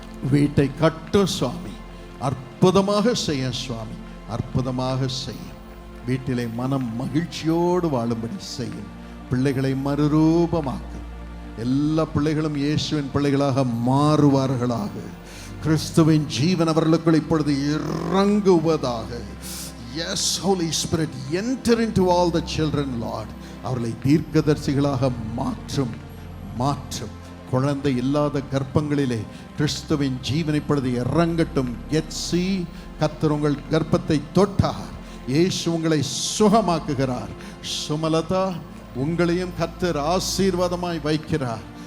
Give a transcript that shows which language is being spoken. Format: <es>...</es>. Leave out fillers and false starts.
<ta>வீட்டை கட்டும் சுவாமி. அற்புதமாக செய்ய சுவாமி, அற்புதமாக செய்யும். வீட்டிலே மனம் மகிழ்ச்சியோடு வாழும்படி செய்யும். பிள்ளைகளை மறுரூபமாக்கும். எல்லா பிள்ளைகளும் இயேசுவின் பிள்ளைகளாக மாறுவார்களாக. கிறிஸ்துவின் ஜீவன் அவர்களுக்குள் இப்பொழுது இறங்குவதாக.</ta> <en>Yes, Holy Spirit, enter into all the children, Lord.</en> <ta>அவர்களை தீர்க்கதரிசிகளாக மாற்றும். குழந்தை இல்லாத கர்ப்பங்களிலே கிறிஸ்துவின் ஜீவன் இப்பொழுது இறங்கட்டும். கெட்சி, கர்த்தர் உங்கள் கர்ப்பத்தை தொட்டார். இயேசு உங்களை சுகமாக்குகிறார். சுமலதா, உங்களையும் கர்த்தர் ஆசீர்வாதமாய் வைக்கிறார்.</ta>